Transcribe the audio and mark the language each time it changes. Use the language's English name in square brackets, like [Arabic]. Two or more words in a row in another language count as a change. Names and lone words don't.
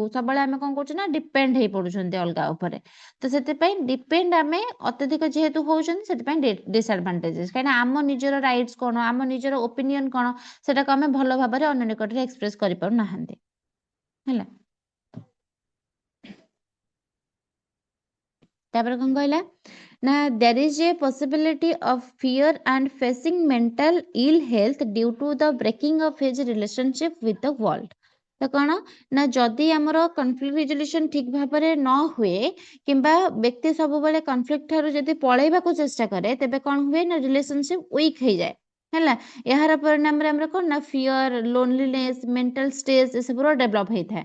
[Odia] ସବୁବେଳେ ଆମେ କଣ କରୁଛୁ ନା ଡିପେଣ୍ଡ ହେଇ ପଡୁଛନ୍ତି ଅଲଗା ଉପରେ। ତ ସେଥିପାଇଁ ଡିପେଣ୍ଡ ଆମେ ଅତ୍ୟଧିକ ଯେହେତୁ ହଉଛନ୍ତି, ସେଥିପାଇଁ ଡିସଆଡଭାଣ୍ଟେଜେସ୍। କାହିଁକିନା ଆମ ନିଜର ରାଇଟ୍ସ କଣ, ଆମ ନିଜର ଓପିନିଅନ କଣ, ସେଟାକୁ ଆମେ ଭଲ ଭାବରେ ଅନ୍ୟ ନିକଟରେ ଏକ୍ସପ୍ରେସ କରିପାରୁନାହାନ୍ତି ହେଲା। ତାପରେ କଣ କହିଲା ନା [English] there is a possibility of fear and facing mental ill health due to the breaking of his relationship with the world। [Odia] ତ କଣ ନା ଯଦି ଆମର [English] conflict resolution [Odia] ଠିକ ଭାବରେ ନ ହୁଏ କିମ୍ବା ବ୍ୟକ୍ତି ସବୁବେଳେ କନଫ୍ଲିକ୍ଟ ଠାରୁ ଯଦି ପଳେଇବାକୁ ଚେଷ୍ଟା କରେ, ତେବେ କଣ ହୁଏ ନା [English] relationship weak [Odia] ହେଇଯାଏ। ହେଲା ଏହାର ପରିଣାମରେ ଆମର କଣ ନା [English] fear loneliness mental stress [Odia] ଏସବୁର ଡେଭଲପ ହେଇଥାଏ।